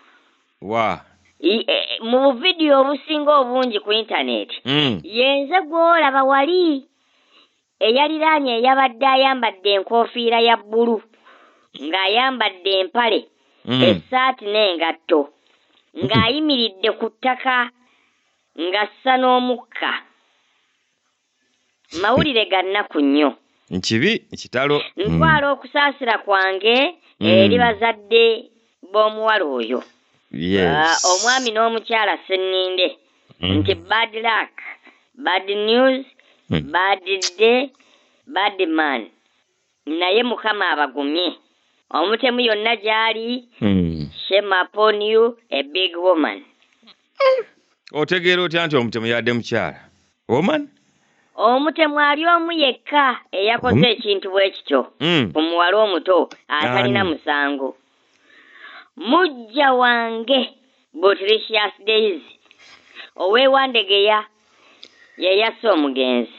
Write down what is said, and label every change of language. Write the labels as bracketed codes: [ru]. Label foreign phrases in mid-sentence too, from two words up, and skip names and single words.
[lg] mu buvidiyo obusinga obungi ku intaneti yenze gw'olaba wali eyaliraanye eyabadde ayambadde enkofiira ya bbulu ng'ayambadde empale essaati n'engatto ng'ayimiridde ku ttaka ng'assa n'omukka mawulire ga nnaku nnyo nkibi kitalo ntwala okusaasira kwange eri bazadde b'omuwala oyo omwami n'omukyala Senninde nti [en] bad luck bad news bad day bad man [lg] naye Mukama abagumye omutemu yonna gy'ali [en] shame upon you a big woman. [lg] otegeera otya nti omutemu yadde mukyala woman omutemu ali omu yekka eyakoze ekintu bwe kityo ku muwala omuto atalina musango mujja wange Botricious Days ow'ewandegeya yeyassa omugenzi